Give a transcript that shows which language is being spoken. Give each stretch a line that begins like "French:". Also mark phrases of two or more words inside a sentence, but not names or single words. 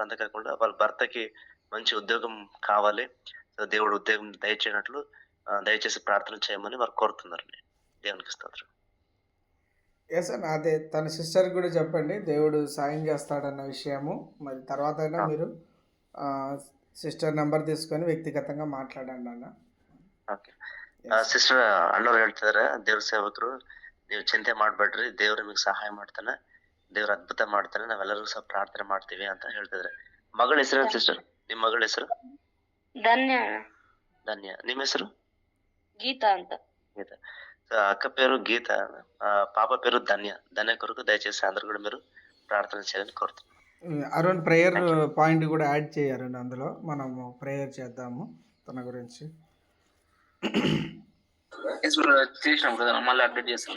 Telugu: అంతేకాకుండా వాళ్ళ భర్తకి మంచి ఉద్యోగం కావాలి, దేవుడు ఉద్యోగం దయచేయనట్లు దయచేసి ప్రార్థన చేయమని వారు కోరుతున్నారండి. దేవునికి స్తోత్రం. ఎస్ అన్న, అదే తన సిస్టర్కి కూడా చెప్పండి దేవుడు సాయం చేస్తాడన్న విషయము. మరి తర్వాత అయినా మీరు సిస్టర్ నెంబర్ తీసుకొని వ్యక్తిగతంగా మాట్లాడండి అన్న.
Kannada: ಓಕೆ ಸಿಸ್ಟರ್ ಅಣ್ಣವ್ರು ಹೇಳ್ತಿದಾರೆ, ದೇವ್ರ ಸೇವಕರು ನೀವು ಚಿಂತೆ ಮಾಡಬೇಡ್ರಿ, ದೇವ್ರು ನಿಮಗೆ ಸಹಾಯ ಮಾಡ್ತಾನೆ, ದೇವ್ರ ಅದ್ಭುತ ಮಾಡ್ತಾನೆ, ನಾವೆಲ್ಲರೂ ಸಹ ಪ್ರಾರ್ಥನೆ ಮಾಡ್ತೀವಿ ಅಂತ ಹೇಳ್ತಿದ್ರೆ. ಮಗಳ ಹೆಸರು ಸಿಸ್ಟರ್? ನಿಮ್ಮ ಮಗಳ ಹೆಸರು? ಧನ್ಯ. ಧನ್ಯ. ನಿಮ್ಮ ಹೆಸರು? ಗೀತಾ ಅಂತ.
Telugu: గీత. అక్క పేరు గీత, పాప పేరు ధన్య. ధన్య కొరకు దయచేసి అందరూ కూడా మీరు ప్రార్థన చేయాలని కోరుతున్నాను. అరుణ్
English: prayer point
Telugu: కూడా యాడ్ చేయారండి, అందులో మనము ప్రేయర్ చేద్దాము తన గురించి. మళ్ళీ అప్డేట్ చేస్తాను.